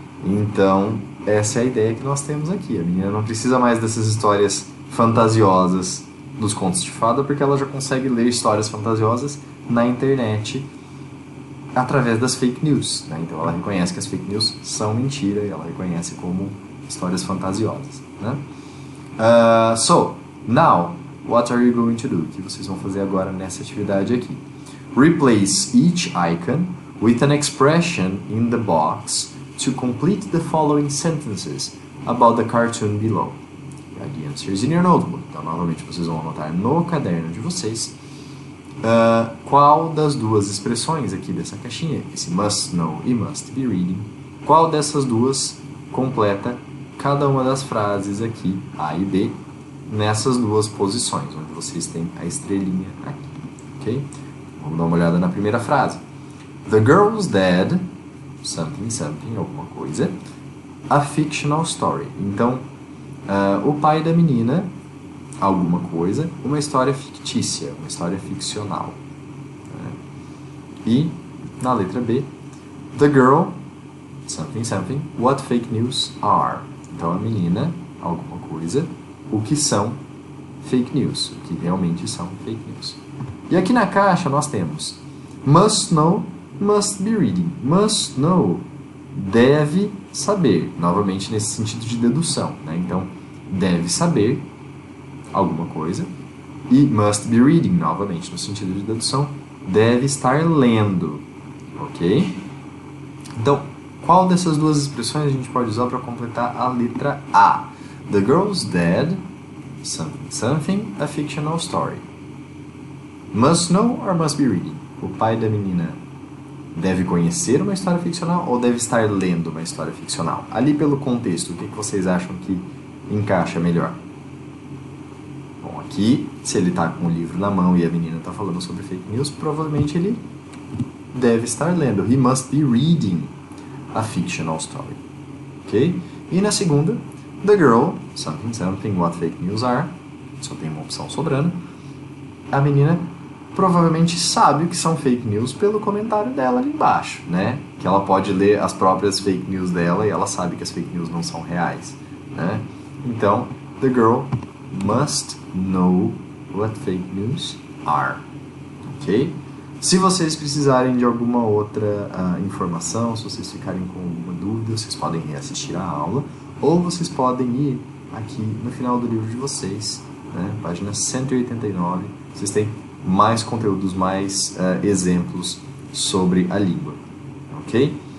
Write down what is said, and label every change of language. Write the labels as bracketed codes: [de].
[pt] Então, essa é a ideia que nós temos aqui. A menina não precisa mais dessas histórias fantasiosas dos contos de fada, porque ela já consegue ler histórias fantasiosas na internet através das fake news, né? Então ela reconhece que as fake news são mentira e ela reconhece como histórias fantasiosas, né? [en] So, now, what are you going to do? [pt] O que vocês vão fazer agora nessa atividade aqui? [en] Replace each icon with an expression in the box to complete the following sentences about the cartoon below. The answers in your notebook. [pt] Então, novamente, vocês vão anotar no caderno de vocês qual das duas expressões aqui dessa caixinha, esse must know e must be reading, qual dessas duas completa cada uma das frases aqui, A e B, nessas duas posições, onde vocês têm a estrelinha aqui, ok? Vamos dar uma olhada na primeira frase. [en] The girl's dad, something, something, [pt] alguma coisa, [en] a fictional story. [pt] Então, o pai da menina, alguma coisa, uma história fictícia, uma história ficcional. E, na letra B, [en] the girl, something, something, what fake news are. [pt] Então, a menina, alguma coisa, o que são fake news, que realmente são fake news. E aqui na caixa nós temos must know, must be reading. Must know, deve saber, novamente nesse sentido de dedução, né? Então, deve saber alguma coisa. E must be reading, novamente no sentido de dedução, deve estar lendo, ok? Então, qual dessas duas expressões a gente pode usar para completar a letra A? [en] The girl's dad, something, a fictional story. Must know or must be reading? [pt] O pai da menina deve conhecer uma história ficcional ou deve estar lendo uma história ficcional? Ali pelo contexto, o que vocês acham que encaixa melhor? Bom, aqui, se ele está com o livro na mão e a menina está falando sobre fake news, provavelmente ele deve estar lendo. [en] He must be reading a fictional story. [pt] Ok? [en] E na segunda, the girl, something, what fake news are. [pt] Só tem uma opção sobrando. A menina provavelmente sabe o que são fake news pelo comentário dela ali embaixo, né? Que ela pode ler as próprias fake news dela e ela sabe que as fake news não são reais, né? [en] Então, the girl must know what fake news are, ok? [pt] Se vocês precisarem de alguma outra informação, se vocês ficarem com alguma dúvida, vocês podem reassistir a aula, ou vocês podem ir aqui no final do livro de vocês, né, página 189, vocês têm mais conteúdos, mais exemplos sobre a língua, ok?